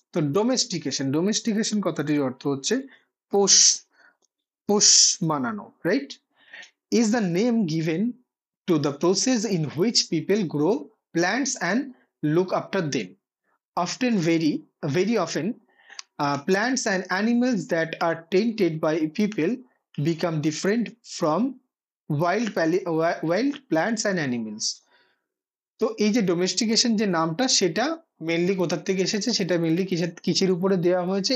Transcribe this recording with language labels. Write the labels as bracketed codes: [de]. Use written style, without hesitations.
[bn] তো ডোমেস্টিকেশন কথাটির অর্থ হচ্ছে পোষ মানানো, right? [en] Is the name given to the process in which people grow plants and look after them. Very often, plants and animals that are tended by people become different from wild plants and animals. [bn] তো এই যে ডোমেস্টিকেশন যে নামটা, সেটা mainly কোথা থেকে এসেছে, সেটা মেনলি কিসের উপরে দেওয়া হয়েছে?